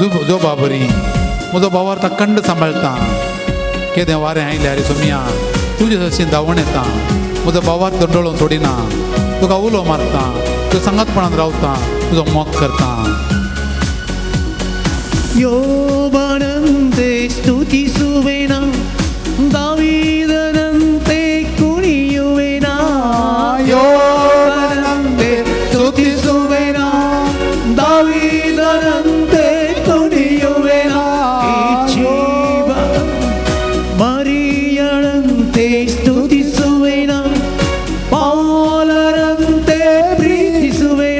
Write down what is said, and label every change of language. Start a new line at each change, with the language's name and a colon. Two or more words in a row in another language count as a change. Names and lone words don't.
Konkani: तुजो बाबरी म्हजो भाव आतां कंड सांबाळटा केदें वारें आयल्यार सोमिया तुजे हरशीं धांवून येता म्हजो भावाक दंडोळून सोडिना तुका उलो मारता तुज्या सांगातपणान रावता तुजो मोग करता
Kannada: ಯೋಬನಂತೆ ಸ್ತುತಿಸುವೆನ ದಾವೀದನಂತೆ ಕುಣಿಯುವೆನ ಯೋಬನಂತೆ ಸ್ತುತಿಸುವೆನ ದಾವೀದನಂತೆ ಕುಣಿಯುವೆನ ಜೀವ ಮರಿಯಳಂತೆ ಸ್ತುತಿಸುವೆನ ಪಾಲರಂತೆ ಪ್ರೀತಿಸುವೆನ